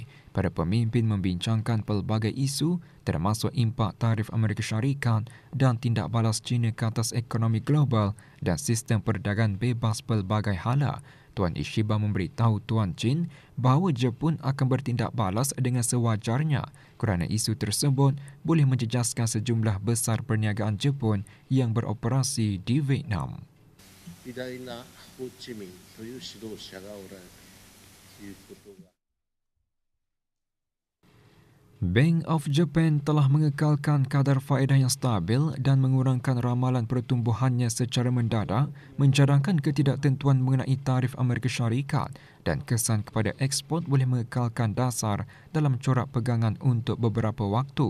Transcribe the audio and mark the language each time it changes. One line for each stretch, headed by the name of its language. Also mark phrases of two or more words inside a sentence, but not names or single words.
Malay: Para pemimpin membincangkan pelbagai isu termasuk impak tarif Amerika Syarikat dan tindak balas China ke atas ekonomi global dan sistem perdagangan bebas pelbagai hala. Tuan Ishiba memberitahu Tuan Chin bahawa Jepun akan bertindak balas dengan sewajarnya kerana isu tersebut boleh menjejaskan sejumlah besar perniagaan Jepun yang beroperasi di Vietnam.
Japanese: 偉大なホーチミンという指導者がおられるということが
Malay: Bank of Japan telah mengekalkan kadar faedah yang stabil dan mengurangkan ramalan pertumbuhannya secara mendadak, mencadangkan ketidaktentuan mengenai tarif Amerika Syarikat dan kesan kepada ekspor boleh mengekalkan dasar dalam corak pegangan untuk beberapa waktu.